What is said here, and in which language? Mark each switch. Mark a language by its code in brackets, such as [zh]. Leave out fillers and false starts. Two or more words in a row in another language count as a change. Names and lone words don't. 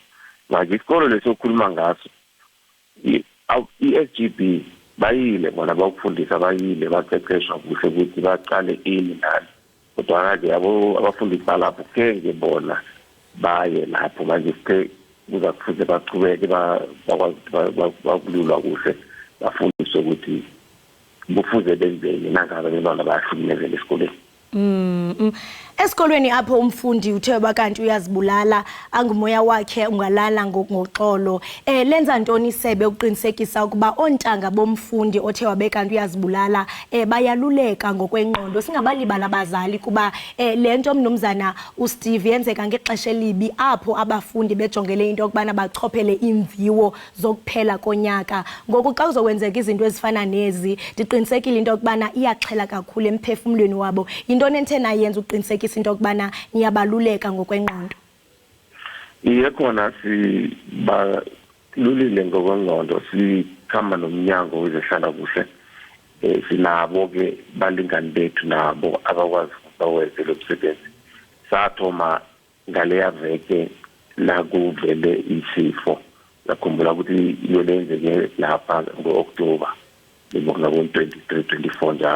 [nr] Manje isikolo lesokhuluma ngaso i-SGB bayile bona bakufundisa, bayile baqeqeshwa kuhle ukuthi baqale ini nani, kodwa nje abafundisi balapho kenge bona baye lapho manje kuza kufuze baqhubeke bakwazi bakululwa kuhle, bafundiswe ukuthi kufuze benzeni nangabe abantwana bayahlukumezeka esikoleni. [xh] Esikolweni apho umfundi uthe bakanti uyazibulala, angumoya wakhe ungalala ngoxolo. Lenza ntoni isebe ukuqinisekisa ukuba ontanga bomfundi othe wabekanti uyazibulala bayaluleka ngokwengqondo? Singabalibala abazali kuba lento mnumzana uSteve yenzeka ngexesha elibi apho abafundi bejongele into yokubana bachophele imviwo zokuphela konyaka. Ngoku xa uzokwenzeka izinto ezifana nezi, ndiqinisekile into yokubana iyaxhela kakhulu emphefumulweni wabo. Into nentena yenza uqinisekisa into yokubana niyabaluleka ngokwengqondo? [nr] Iye khona sibalulile ngokwengqondo, sikhamba nomnyango wezehlala kuhle. Sinabo ke balingani bethu nabo abakwazi bawenze lo msebenzi. Sathoma ngaleya veke nakuvele isifo, yakhumbula ukuthi yolenzeke lapha ngo-October ngo-23-24 njalo.